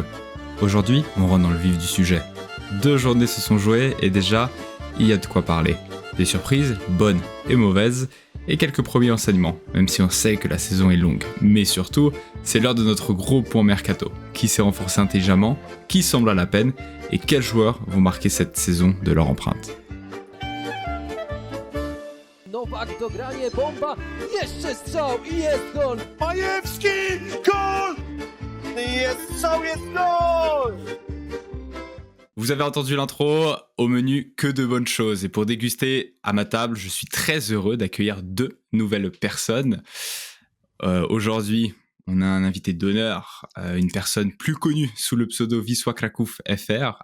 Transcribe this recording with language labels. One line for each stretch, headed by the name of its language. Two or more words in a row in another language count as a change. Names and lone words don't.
French: Aujourd'hui, on rentre dans le vif du sujet. 2 journées se sont jouées et déjà, il y a de quoi parler. Des surprises, bonnes et mauvaises, et quelques premiers enseignements, même si on sait que la saison est longue. Mais surtout, c'est l'heure de notre gros point mercato. Qui s'est renforcé intelligemment, qui semble à la peine, et quels joueurs vont marquer cette saison de leur empreinte.
Polish: Nowak dogranie, bomba, jeszcze strzał i jest gol! Majewski! Gol! Jest strzał, jest gol!
French: Vous avez entendu l'intro, au menu que de bonnes choses. Et pour déguster à ma table, je suis très heureux d'accueillir 2 nouvelles personnes. Aujourd'hui, on a un invité d'honneur, une personne plus connue sous le pseudo Wisła Kraków FR.